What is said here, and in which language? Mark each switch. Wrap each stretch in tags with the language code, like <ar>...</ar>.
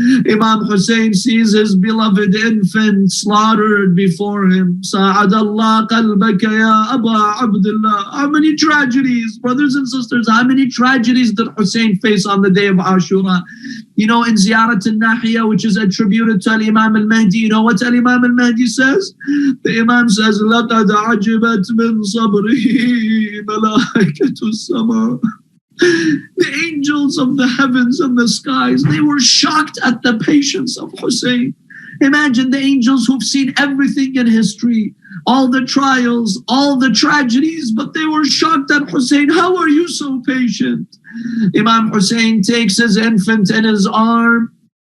<en>Imam Hussein sees his beloved infant slaughtered before him.</en> <ar>Sa'ad Allah qalbaka ya Aba Abdullah.</ar> <en>How many tragedies, brothers and sisters, how many tragedies did Hussein face on the day of Ashura? You know, in Ziyarat al-Nahiya, which is attributed to Imam al-Mahdi, you know what Imam al-Mahdi says?</en> <ar>The Imam says, لَقَدْ عَجِبَتْ مِنْ صَبْرِهِ مَلَائِكَةُ السَّمَاءِ.</ar> <en>The angels of the heavens and the skies, they were shocked at the patience of Hussein. Imagine the angels who've seen everything in history, all the trials, all the tragedies, but they were shocked at Hussein. How are you so patient? Imam Hussein takes his infant in his arm.</en>